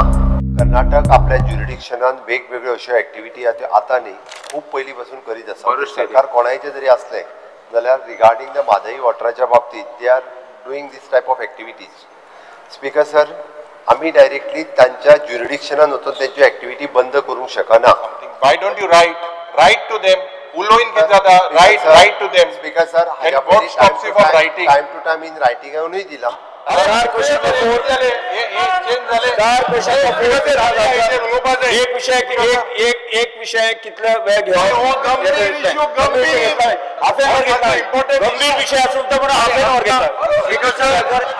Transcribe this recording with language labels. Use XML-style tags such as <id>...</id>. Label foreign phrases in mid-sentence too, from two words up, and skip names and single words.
<kok>कर्नाटक आपल्या ज्युरिडिक्शनान वेगवेगळ्यो अश्यो एक्टिविटी आता न्ही खूप पयलीं पासून करीत आसा. सरकार कोणायचे जरी असले जाल्यार</kok> <en>regarding the</en> <kok>म्हादई वॉटराच्या बाबतीत</kok> <en>they are doing this type of activities.</en> <kok>स्पीकर सर, आम्ही डायरेक्टली त्यांच्या ज्युरिडिक्शनान वचून त्यांची एक्टिविटी बंद करूंक शकना.</kok> <en>Why don't you write to them?</en> <kok>उलोवन कितें जाता?</kok> <en>Write to them. Speaker sir, And what stops you from writing? time to time</en> <kok>इन रायटिंगानूय दिला. एक</kok> <mr>विषय कितले वेळ घेऊन गंभीर विषय असून तो पण</mr> <en>half an hour</en> <mr>घेतात.</mr>